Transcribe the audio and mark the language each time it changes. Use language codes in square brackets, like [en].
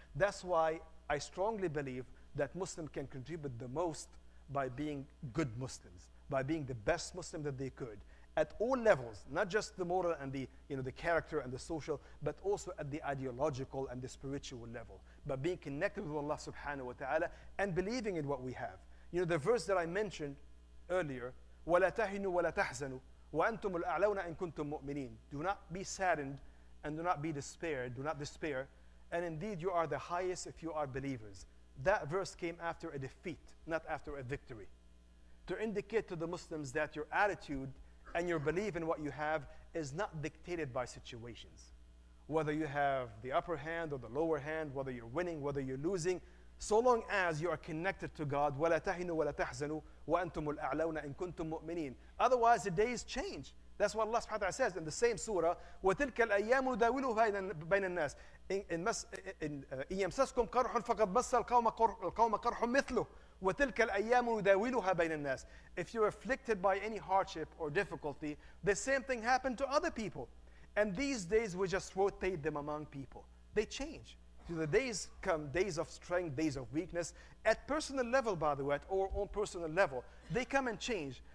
[en] That's why I strongly believe that Muslims can contribute the most by being good Muslims, by being the best Muslim that they could, at all levels, not just the moral and the character and the social, but also at the ideological and the spiritual level, by being connected with Allah subhanahu wa ta'ala and believing in what we have. The verse that I mentioned earlier, [ar] وَلَا تَهِنُوا وَلَا تَحْزَنُوا وَأَنْتُمُ الْأَعْلَوْنَ إِن كُنْتُم مُؤْمِنِينَ. [en] Do not be saddened and do not be despaired, do not despair, and indeed you are the highest if you are believers. That verse came after a defeat, not after a victory, to indicate to the Muslims that your attitude and your belief in what you have is not dictated by situations. Whether you have the upper hand or the lower hand, whether you're winning, whether you're losing, so long as you are connected to God, [ar] وَلَا تَهِنُوا وَلَا تَحْزَنُوا وَأَنْتُمُ الْأَعْلَوْنَ إِن كُنْتُم مُؤْمِنِينَ. [en] Otherwise, the days change. That's what Allah subhanahu wa ta'ala says in the same surah, [ar] وَتِلْكَ الْأَيَّامُ نُدَاوِلُهَا بَيْنَ النَّاسِ إِن يَمْسَسْكُمْ قَرْحٌ فَقَدْ مَسَّ الْقَوْمَ قَرْحٌ مِثْلُهُ وَتِلْكَ الْأَيَّامُ نُدَاوِلُهَا بَيْنَ النَّاسِ. [en] If you're afflicted by any hardship or difficulty, the same thing happened to other people. And these days, we just rotate them among people. They change. So the days come, days of strength, days of weakness. At personal level, by the way, at our own personal level, they come and change.